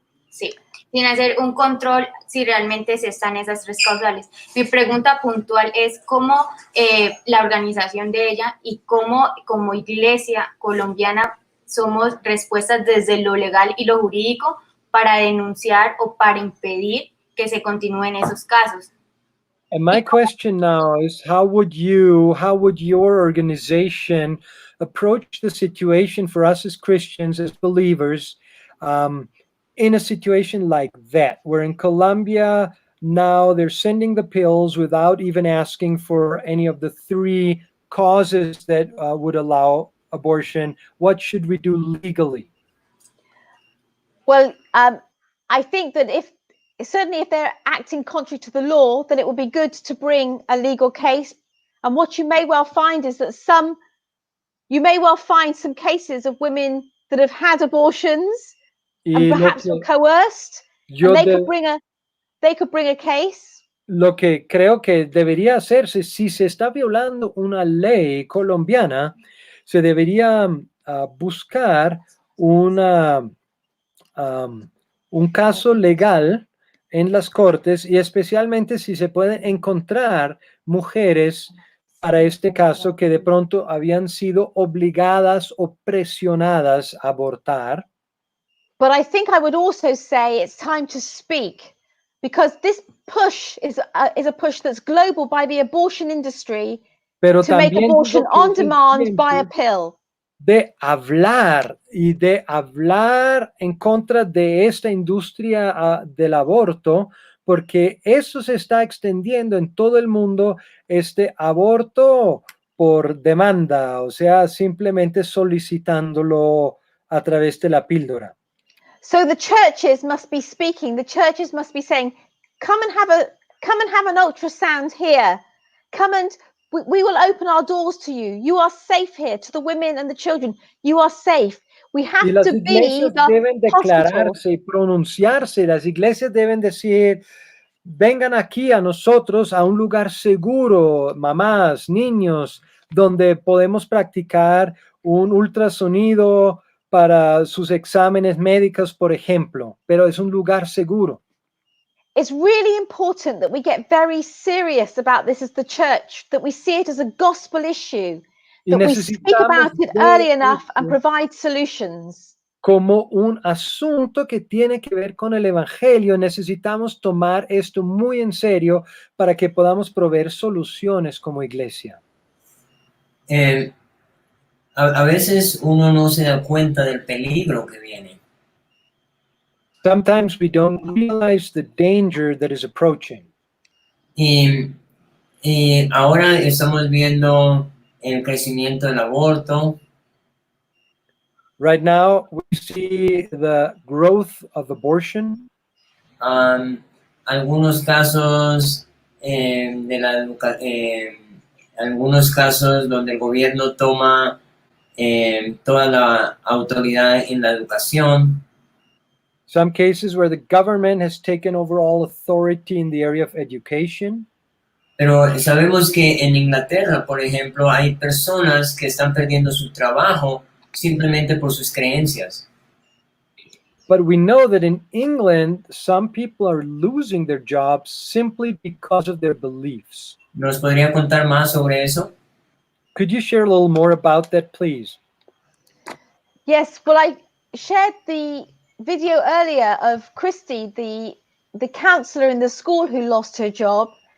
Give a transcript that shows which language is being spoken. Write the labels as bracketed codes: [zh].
[es] Sí, sin hacer un control si realmente se están esas 3 causales. Mi pregunta puntual es cómo la organización de ella y cómo como iglesia colombiana somos respuestas desde lo legal y lo jurídico para denunciar o para impedir que se continúen esos casos. [en] And my question now is, how would your organization approach the situation for us as Christians, as believers, in a situation like that, where in Colombia now they're sending the pills without even asking for any of the 3 causes that would allow abortion? What should we do legally? Well, I think that certainly if they're acting contrary to the law, then it would be good to bring a legal case. And what you may well find is that you may well find some cases of women that have had abortions and perhaps were coerced, and they could bring a case. [es] Lo que creo que debería hacerse, si se está violando una ley colombiana, se debería buscar un caso legal en las cortes, y especialmente si se pueden encontrar mujeres para este caso que de pronto habían sido obligadas o presionadas a abortar. [en] But I think I would also say it's time to speak, because this push is a push that's global by the abortion industry to make abortion on demand by a pill. [es] De hablar en contra de esta industria del aborto, porque eso se está extendiendo en todo el mundo, este aborto por demanda, o sea, simplemente solicitándolo a través de la píldora. [en] So the churches must be speaking. The churches must be saying, come and have an ultrasound here. We will open our doors to you. You are safe here. To the women and the children, you are safe. We have to be the [es] deben declararse y pronunciarse. Las iglesias deben decir, vengan aquí a nosotros, a un lugar seguro, mamás, niños, donde podemos practicar un ultrasonido para sus exámenes médicos, por ejemplo, pero es un lugar seguro. [en] It's really important that we get very serious about this as the church, that we see it as a gospel issue, that we speak about it early enough and provide solutions. [es] Como un asunto que tiene que ver con el evangelio, necesitamos tomar esto muy en serio para que podamos proveer soluciones como iglesia. A veces uno no se da cuenta del peligro que viene. [en] Sometimes we don't realize the danger that is approaching. [es] Y ahora estamos viendo el crecimiento del aborto. [en] Right now, we see the growth of abortion. [es] Algunos casos algunos casos donde el gobierno toma toda la autoridad en la educación. [en] Some cases where the government has taken over all authority in the area of education. [es] Pero sabemos que en Inglaterra, por ejemplo, hay personas que están perdiendo su trabajo simplemente por sus creencias. [en] But we know that in England, some people are losing their jobs simply because of their beliefs. [es] ¿Nos podría contar más sobre eso? [en] Could you share a little more about that, please? Yes, well, I shared the video earlier of Christy, the counselor in the school who lost her job.